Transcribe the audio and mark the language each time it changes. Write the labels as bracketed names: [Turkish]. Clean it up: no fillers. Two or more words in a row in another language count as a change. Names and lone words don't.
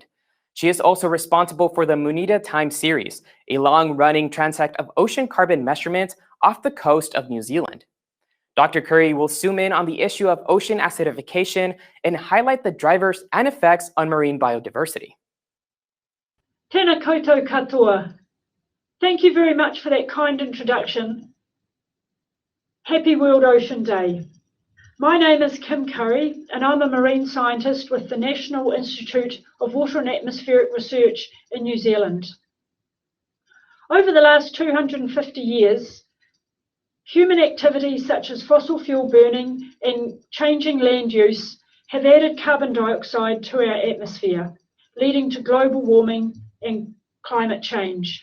[English] She is also responsible for the Munida Time series, a long-running transect of ocean carbon measurements off the coast of New Zealand. Dr. Curry will zoom in on the issue of ocean acidification and highlight the drivers and effects on marine biodiversity. [Māori] Tēnā koutou katoa. [English] Thank you very much for that kind introduction. Happy World Ocean Day. My name is Kim Curry, and I'm a marine scientist with the National Institute of Water and Atmospheric Research in New Zealand. Over the last 250 years, human activities such as fossil fuel burning and changing land use have added carbon dioxide to our atmosphere, leading to global warming and climate change.